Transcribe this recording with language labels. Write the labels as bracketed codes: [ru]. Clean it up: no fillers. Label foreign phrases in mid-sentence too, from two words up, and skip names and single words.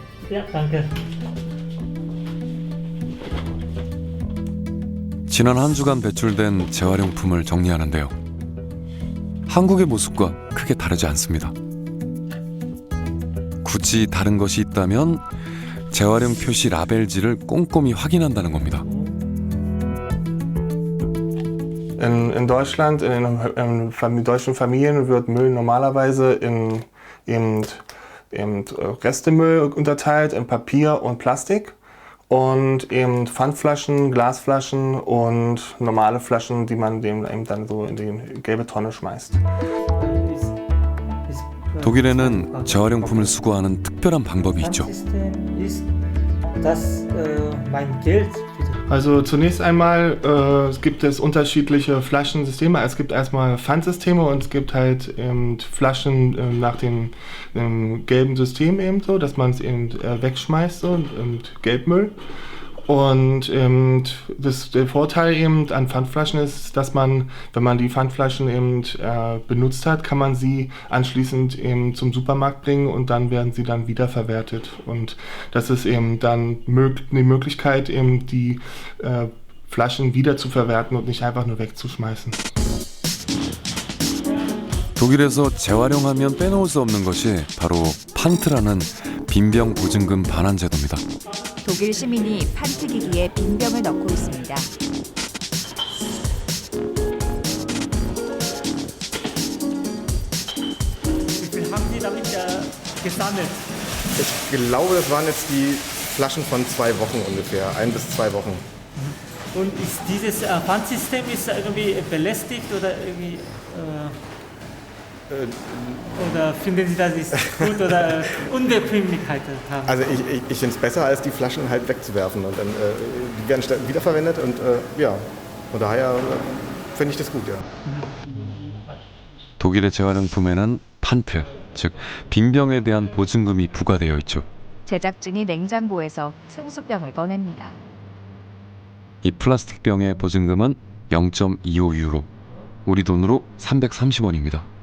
[ko] 지난 한 주간 배출된 재활용품을 정리하는데요. 한국의 모습과 크게 다르지 않습니다. 굳이 다른 것이 있다면 재활용 표시 라벨지를 꼼꼼히 확인한다는 겁니다. [de] In Deutschland, in deutschen Familien wird Müll normalerweise in Restemüll unterteilt, in Papier und Plastik. Und eben Pfandflaschen, Glasflaschen und normale Flaschen, die man eben dann so in die gelbe Tonne schmeißt. [ko] 독일에는 재활용품을 수거하는 특별한 방법이 있죠. [de] Also zunächst einmal gibt es unterschiedliche Flaschensysteme. Es gibt erstmal Pfandsysteme und es gibt halt Flaschen nach dem gelben System eben so, dass man es eben wegschmeißt so, und Gelbmüll. Und der Vorteil eben an Pfandflaschen ist, dass man, wenn man die Pfandflaschen eben benutzt hat, kann man sie anschließend eben zum Supermarkt bringen und dann werden sie dann wiederverwertet. Und das ist eben dann die Möglichkeit, eben die Flaschen wieder zu verwerten und nicht einfach nur wegzuschmeißen. [ko] 독일에서 재활용하면 빼놓을 수 없는 것이 바로 판트라는 빈병 보증금 반환 제도입니다. 독일 시민이 판트 기기에 빈병을 넣고 있습니다. [de] Wie viel haben Sie damit gesammelt? Ich glaube, das waren jetzt die Flaschen von 2 Wochen ungefähr, 1 bis 2 Wochen. Und ist dieses Pfandsystem irgendwie belästigt oder irgendwie oder finden Sie, dass es gut oder Unbequemlichkeit haben? Also ich finde es besser, als die Flaschen halt wegzuwerfen. Und dann die werden wiederverwendet und ja, von daher finde ich das gut, ja. [ko] 독일의 재활용품에는 판트, 즉 빈병에 대한 보증금이 부과되어 있죠. 제작진이 냉장고에서 승수병을 꺼냅니다. 이 플라스틱 병의 보증금은 0.25 유로, 우리 돈으로 330원입니다.